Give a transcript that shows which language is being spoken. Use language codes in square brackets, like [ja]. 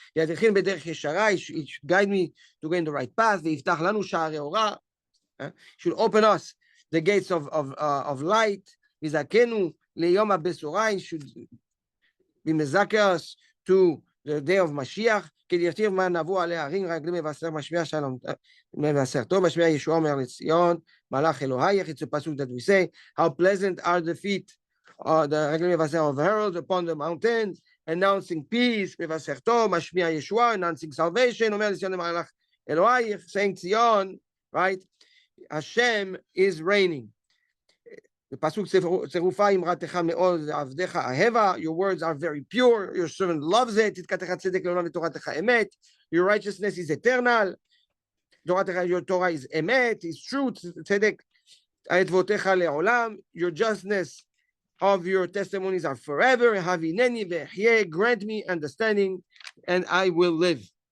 [he] ידרכני בדרך ישרה, [en] he should guide me to go in the right path. [he] ויפתח לנו שערי אורה, [en] should open us the gates of light. [he] ויזכנו ליום הבשורה, [en] he should be mezakeh us to the day of Mashiach. [he] כדכתיב מה נבוא עליה הרים רגלי מבשר משמיע שלום מבשר טוב משמיע ישועה אומר לציון מלאך אלוהייך. [en] It's a pasuk that we say, how pleasant are the feet the [he] רגלי מבשר [en] of heralds upon the mountains announcing peace, [he] מבשר טוב משמיע ישועה, [en] announcing salvation, [he] אומר לציון מלאך אלוהייך, [en] saying ציון, right? Hashem is reigning. [he] בפסוק צירופה אמרתך מאוד עבדך אהבה, [en] your words are very pure, your servant loves it, [he] צדקתך צדק לעולם ותורתך אמת, [en] your righteousness is eternal, your Torah is אמת, is truth, [he] צדק עדבותיך לעולם, [en] your justness of your testimonies are forever, [he] הבינני ואחיה, [en] grant me understanding and I will live.